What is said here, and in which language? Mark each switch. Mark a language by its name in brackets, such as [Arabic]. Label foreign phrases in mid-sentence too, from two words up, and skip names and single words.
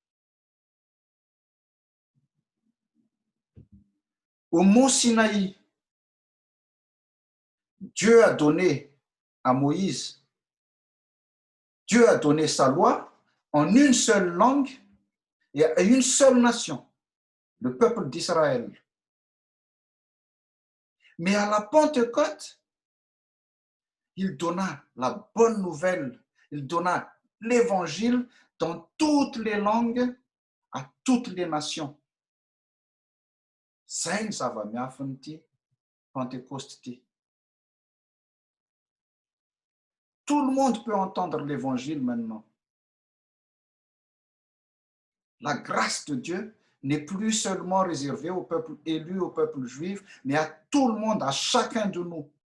[French] Au mont Sinaï, Dieu a donné à Moïse, Dieu a donné sa loi en une seule langue et à une seule nation, le peuple d'Israël. Mais à la Pentecôte, il donna la bonne nouvelle, il donna l'évangile dans toutes les langues, à toutes les nations. [Malagasy] Zay ny zava-miafy n'ity Pentecôte ity. [French] Tout le monde peut entendre l'évangile maintenant. La grâce de Dieu n'est plus seulement réservée au peuple élu, au peuple juif, mais à tout le monde, à chacun de nous.